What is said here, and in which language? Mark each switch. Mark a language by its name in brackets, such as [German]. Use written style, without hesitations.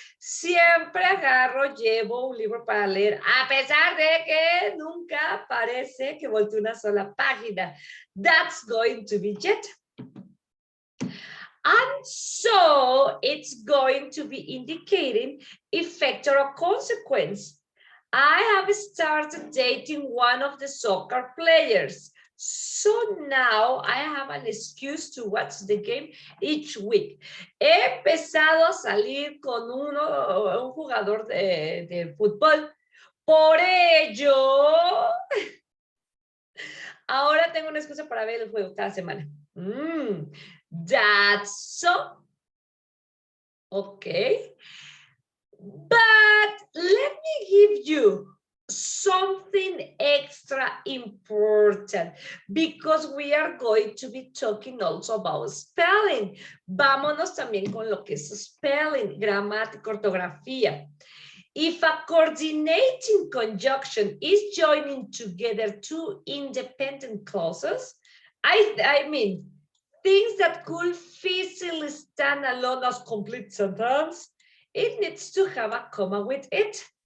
[Spanish] Siempre agarro, llevo un libro para leer, a pesar de que nunca parece que voltee una sola página. [English] That's going to be yet. And so it's going to be indicating effect or a consequence. I have started dating one of the soccer players. So now I have an excuse to watch the game each week. [Spanish] He empezado a salir con un jugador de fútbol. Por ello, ahora tengo una excusa para ver el juego cada semana. [English] That's so. Okay. But let me give you something extra important because we are going to be talking also about spelling. [Spanish] Vámonos también con lo que es spelling, gramática, ortografía. [English] If a coordinating conjunction is joining together two independent clauses, I mean, things that could feasibly stand alone as complete sentence, it needs to have a comma with it.